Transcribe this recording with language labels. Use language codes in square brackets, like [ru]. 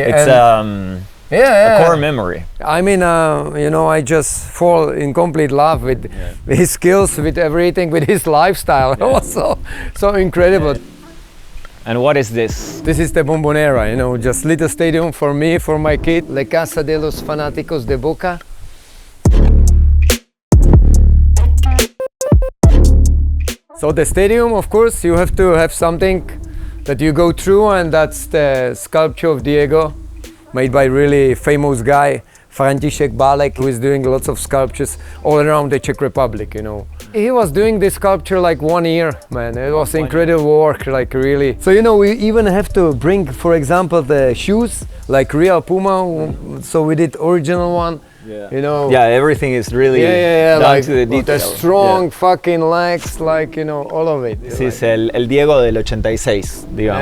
[en] It's a core memory. I mean, you know, I just fall in complete love with his skills, with everything, with his lifestyle. It was so incredible. And what is this? This is the Bombonera, you know, just little stadium for me, for my kid. [es] La Casa de los Fanáticos de Boca. [en] So the stadium, of course, you have to have something that you go through, and that's the sculpture of Diego, made by really famous guy, František Balek, who is doing lots of sculptures all around the Czech Republic, you know. He was doing this sculpture like 1 year, man. It was incredible work, like really. So, you know, we even have to bring, for example, the shoes, like real Puma. So we did original one, you know. Yeah, everything is really down like to the detail. The strong fucking legs, like, you know, all of it. [es] Sí, es el Diego del 86, digamos.